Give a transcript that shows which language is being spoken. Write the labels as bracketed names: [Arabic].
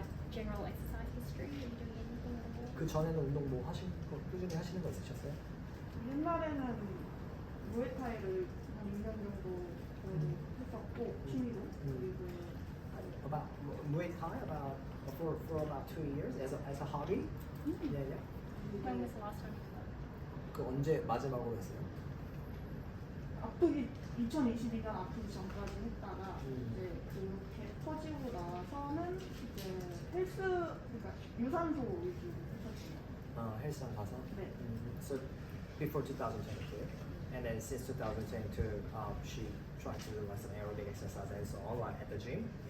[English] General exercise history? Are you doing anything at all? [Korean] 그 전에는 운동 뭐 꾸준히 하시는 거 있으셨어요? 옛날에는 무에타이를 한 2년 정도 했었고 취미로 그리고 [English] About Muay Thai for about 2 years as a hobby. Yeah. When was the last time you did that? [Korean] 그 언제 마지막으로 했어요? 아프기 2022년 아프기 전까지 했다가 음. 이제 그렇게 터지고 나서는 이제 헬스 그러니까 유산소 위주로 했었어요. 헬스장 가서. 네. [English] So before 2022, and then since 2022, she tried to do like some aerobic exercises online at the gym.